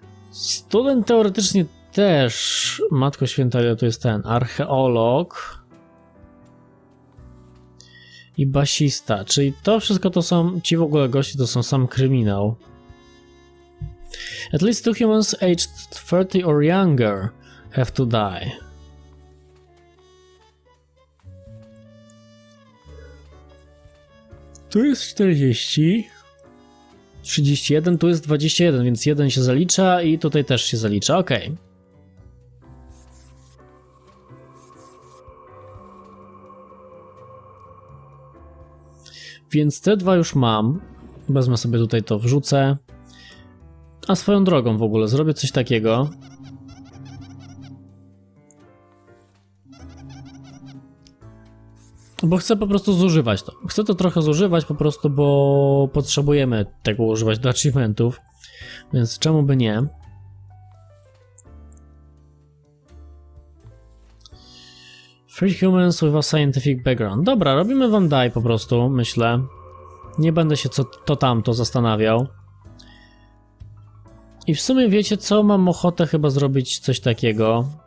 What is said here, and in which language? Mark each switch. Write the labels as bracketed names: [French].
[Polish] Student teoretycznie też. Matko Święta, ile to jest ten? Archeolog. I basista. Czyli to wszystko to są. Ci w ogóle gości to są sam kryminał. [English] At least 2 humans aged 30 or younger have to die. [Polish] Tu jest 40. 31, tu jest 21, więc 1 się zalicza i tutaj też się zalicza. Ok. Więc te dwa już mam. Wezmę sobie tutaj to, wrzucę. A swoją drogą w ogóle zrobię coś takiego. Bo chcę po prostu zużywać to. Chcę to trochę zużywać po prostu, bo potrzebujemy tego używać do achievementów. Więc czemu by nie? [English] Three humans with a scientific background. [Polish] Dobra, robimy wam daj po prostu, myślę. Nie będę się co tamto zastanawiał. I w sumie wiecie co? Mam ochotę chyba zrobić coś takiego.